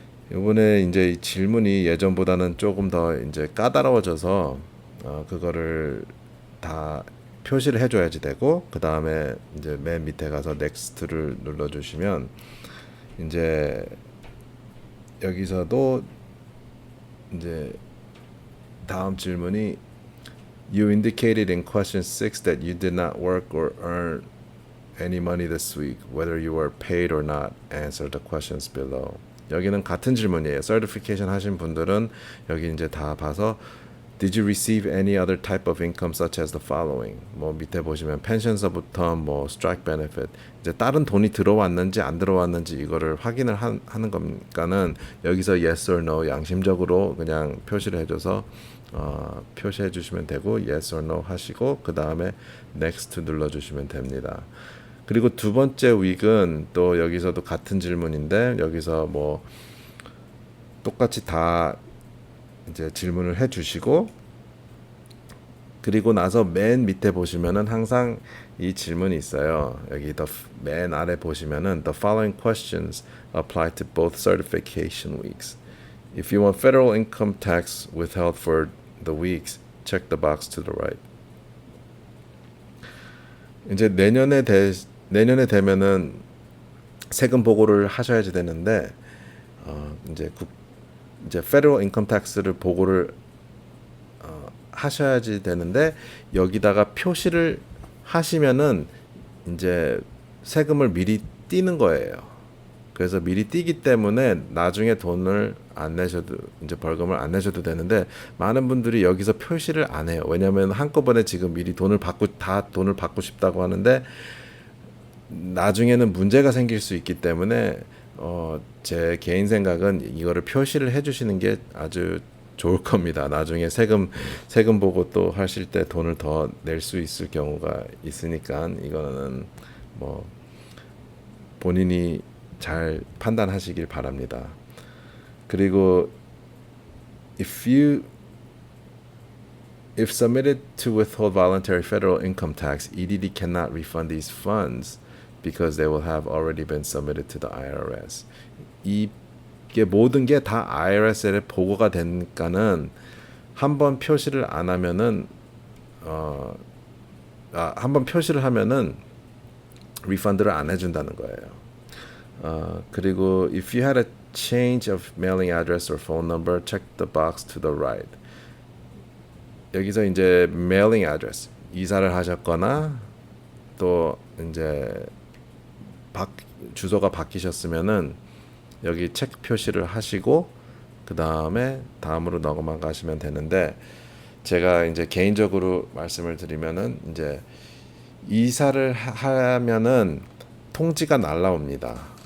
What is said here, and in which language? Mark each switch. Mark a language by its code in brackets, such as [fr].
[ko] 이번에 이제 이 질문이 예전보다는 조금 더 이제 까다로워져서 그거를 다 표시를 해줘야지 되고, 그 다음에 이제 맨 밑에 가서 넥스트를 눌러주시면 이제 여기서도 이제 다음 질문이 [en] You indicated in question 6 that you did not work or earn any money this week, whether you were paid or not. Answer the questions below. [ko] 여기는 같은 질문이에요. [en] Certification [ko] 하신 분들은 여기 이제 다 봐서 [en] Did you receive any other type of income such as the following? [ko] 뭐 밑에 보시면 펜션서부터 뭐 strike benefit, 이제 다른 돈이 들어왔는지 안 들어왔는지 이거를 확인을 하는 거니까는 여기서 yes or no 양심적으로 그냥 표시를 해줘서 표시해 주시면 되고 yes or no 하시고 그 다음에 next 눌러주시면 됩니다. 그리고 두 번째 윅은 또 여기서도 같은 질문인데 여기서 뭐 똑같이 다 이제 질문을 해주시고, 그리고 나서 맨 밑에 보시면은 항상 이 질문이 있어요. 여기 맨 아래 보시면은 [en] The following questions apply to both certification weeks. If you want federal income tax withheld for the weeks, check the box to the right. [ko] 이제 내년에 되면은 세금 보고를 하셔야지 되는데 이제 federal income tax를 보고를 하셔야지 되는데 여기다가 표시를 하시면은 이제 세금을 미리 띄는 거예요. 그래서 미리 띄기 때문에 나중에 돈을 안 내셔도 이제 벌금을 안 내셔도 되는데 많은 분들이 여기서 표시를 안 해요. 왜냐하면 한꺼번에 지금 미리 돈을 받고 싶다고 하는데 나중에는 문제가 생길 수 있기 때문에 제 개인 생각은 이거를 표시를 해주시는 게 아주 좋을 겁니다. 나중에 세금 보고 또 하실 때 돈을 더 낼 수 있을 경우가 있으니까 이거는 뭐 본인이 잘 판단하시길 바랍니다. [en] 그리고 if submitted to withhold voluntary federal income tax, EDD cannot refund these funds because they will have already been submitted to the IRS. [ko] 이게 모든 게 다 IRS에 보고가 되니까는 한번 표시를 안 하면은 한번 표시를 하면은 리펀드를 안 해준다는 거예요. [en] 그리고 if you had a change of mailing address or phone number, check the box to the right. [ko] 여기서 이제 mailing address 이사를 하셨거나 또 이제 주소가 바뀌셨으면은 여기 체크 표시를 하시고 그 다음에 다음으로 넘어가시면 되는데 제가 이제 개인적으로 말씀을 드리면은 이제 이사를 하면은 통지가 날라옵니다.